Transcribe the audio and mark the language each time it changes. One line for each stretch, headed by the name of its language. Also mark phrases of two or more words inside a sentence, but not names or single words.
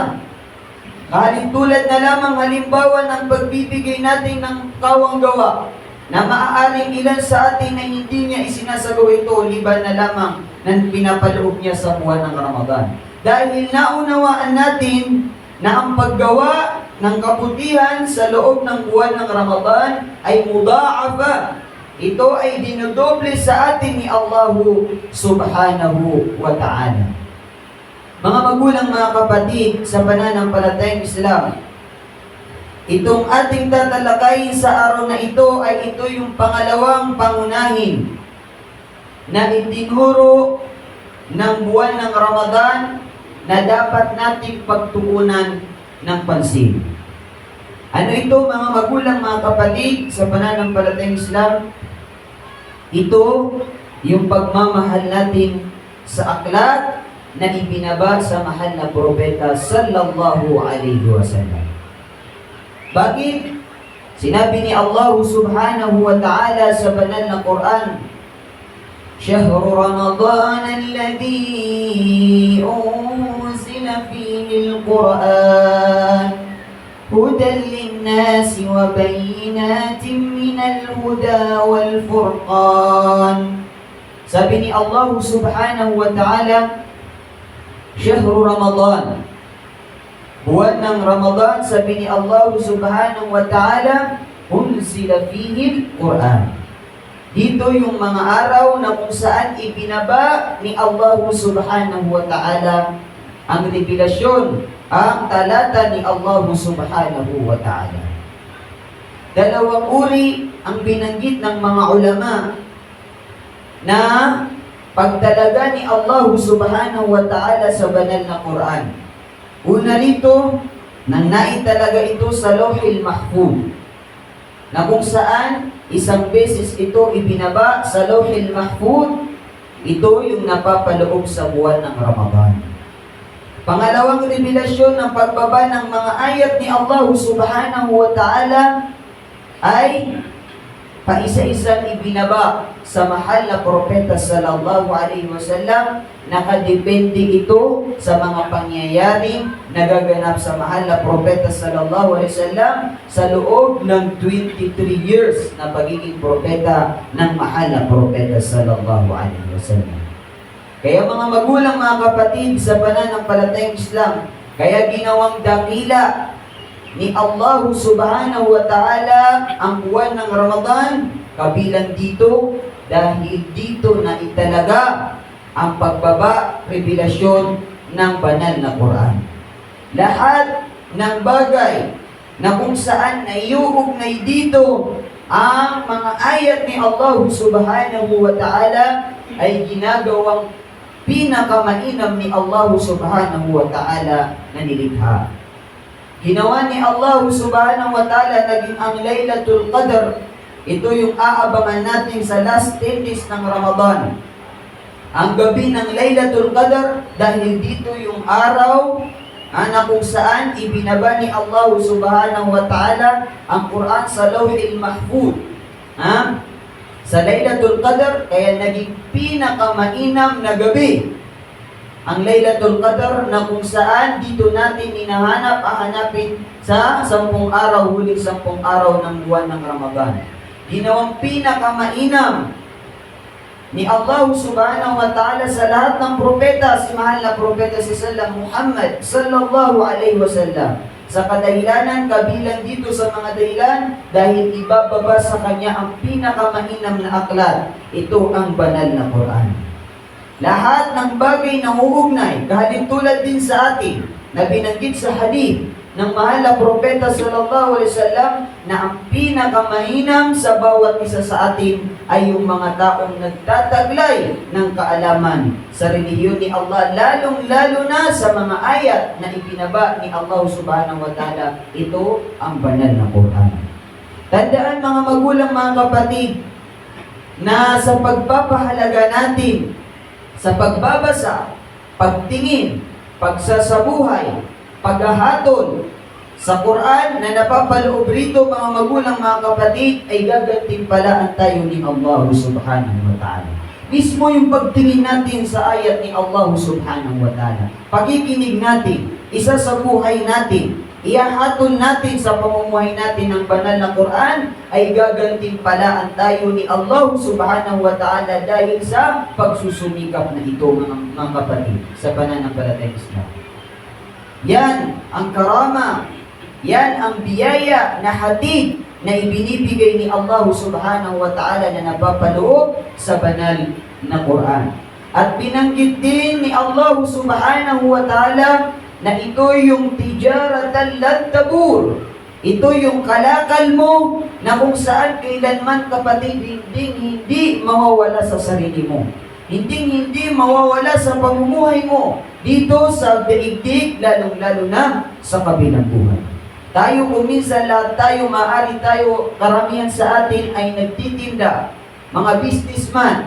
Filipino: Kahalintulad na lamang halimbawa ng pagbibigay natin ng kawang gawa, na maaaring ilan sa atin na hindi niya isinasagawa ito, liban na lamang ng pinapaloob niya sa buwan ng Ramadan. Dahil naunawaan natin na ang paggawa ng kabutihan sa loob ng buwan ng Ramadan ay mudha'afa. Ito ay dinodoble sa atin ni Allah
Arabic: سبحانه وتعالى.
Filipino: Mga magulang, mga kapatid, sa pananampalatayang Islam, itong ating tatalakayin sa araw na ito ay ito yung pangalawang pangunahin na itinuro ng buwan ng Ramadan na dapat nating pagtuunan ng pansin. Ano ito, mga magulang, mga kapatid, sa pananampalatayang Islam? Ito yung pagmamahal natin sa akhlaq na ibinaba sa mahal na propeta
Arabic: صلى الله عليه وسلم.
Filipino: Bakit? Sinabi ni Allah
Arabic: سبحانه وتعالى
Filipino: sa banal na Quran,
Arabic: شهر رمضان الذي أنزل فيه القرآن هدى للناس وبينات من الهدى والفرقان.
Filipino: Sabi ni Allah
Arabic: سبحانه وتعالى, شهر رمضان,
Filipino: buwan ng Ramadan, sabi ni Allah
Arabic: سبحانه وتعالى, أنزل فيه القرآن.
Filipino: Dito yung mga araw na kung saan ibinaba ni Allah
Arabic: سبحانه وتعالى
Filipino: ang revelasyon, ang talata ni Allah
Arabic: سبحانه وتعالى.
Filipino: Dalawang uri ang binanggit ng mga ulama na pagtalaga ni Allah
Arabic: سبحانه وتعالى
Filipino: sa banal na Quran. Una rito, nang naitalaga ito sa Lauhil Mahfuz, na kung saan isang beses ito ibinaba sa Lauhil Mahfuz, ito yung napapaloob sa buwan ng Ramadan. Pangalawang revelasyon ng pagbaba ng mga ayat ni Allah
Arabic: سبحانه وتعالى
Filipino: ay paisa-isang ibinaba sa mahal na propeta
Arabic: صلى الله عليه وسلم.
Filipino: Nakadepende ito sa mga pangyayaring nagaganap sa mahal na propeta
Arabic: صلى الله عليه وسلم
Filipino: sa loob ng 23 years na pagiging propeta ng mahal na propeta
Arabic: صلى الله عليه وسلم.
Filipino: Kaya mga magulang, mga kapatid, sa pananampalatayang Islam, kaya ginawang dakila ni Allah
Arabic: سبحانه وتعالى
Filipino: ang buwan ng Ramadan, kabilang dito, dahil dito na italaga ang pagbaba, revelasyon ng banal na Quran. Lahat ng bagay na kung saan naiuugnay dito ang mga ayat ni Allah
Arabic: سبحانه وتعالى
Filipino: ay ginagawang pinakamainam ni Allah
Arabic: سبحانه وتعالى
Filipino: na nilikha. Ginawa ni Allah
Arabic: سبحانه وتعالى
Filipino: naging ang Laylatul Qadr. Ito yung aabangan natin sa
English: last 10 days
Filipino: ng Ramadan. Ang gabi ng Laylatul Qadr, dahil dito yung araw na kung saan ibinaba ni Allah subhanahu wa ta'ala ang Quran sa Lauhil Mahfuz. Sa Laylatul Qadr, kaya naging pinakamainam na gabi ang Laylatul Qadr, na kung saan dito natin hanapin sa 10 araw, huling 10 araw ng buwan ng Ramadan. Ginawang pinakamainam ni Allah
Arabic: سبحانه وتعالى
Filipino: sa lahat ng propeta, si mahal na propeta si Muhammad
Arabic: صلى الله عليه وسلم.
Filipino: Sa kadahilanan, kabilang dito sa mga dahilan, dahil ibababa sa kanya ang pinakamainam na aklat. Ito ang banal na Quran. Lahat ng bagay na uugnay, kahalintulad din sa atin, na binanggit sa hadith ng mahal na propeta
Arabic: صلى الله عليه وسلم
Filipino: na ang pinakamainam sa bawat isa sa atin ay yung mga taong nagtataglay ng kaalaman sa relihiyon ni Allah, lalong-lalo na sa mga ayat na ipinaba ni Allah
Arabic: سبحانه وتعالى.
Filipino: Ito ang banal na Quran. Tandaan mga magulang, mga kapatid, na sa pagpapahalaga natin sa pagbabasa, pagtingin, pagsasabuhay, paghahatol sa Quran na napapaloob rito, mga magulang, mga kapatid, ay gagantimpalaan tayo ni Allah
Arabic: سبحانه وتعالى.
Filipino: Mismo yung pagtingin natin sa ayat ni Allah
Arabic: سبحانه وتعالى,
Filipino: pakikinig natin, isa sa buhay natin, ihahatol natin sa pamumuhay natin ng banal na Quran, ay gagantimpalaan tayo ni Allah
Arabic: سبحانه وتعالى
Filipino: dahil sa pagsusumikap na ito, mga kapatid, sa pananampalatayang Islam. Yan ang karama, yan ang biyaya na hatid na ibinibigay ni Allah
Arabic: سبحانه وتعالى
Filipino: na napapaloob sa banal na Quran. At binanggit din ni Allah
Arabic: سبحانه وتعالى
Filipino: na ito yung
Arabic: تجارة لن تبور.
Filipino: Ito yung kalakal mo na kung saan kailanman, kapatid, hindi mawawala sa sarili mo. Hindi mawawala sa pamumuhay mo dito sa daigdig, lalong-lalo na sa kabilang buhay. Tayo kung minsan lahat tayo, maaari tayo, karamihan sa atin ay nagtitinda, mga businessman.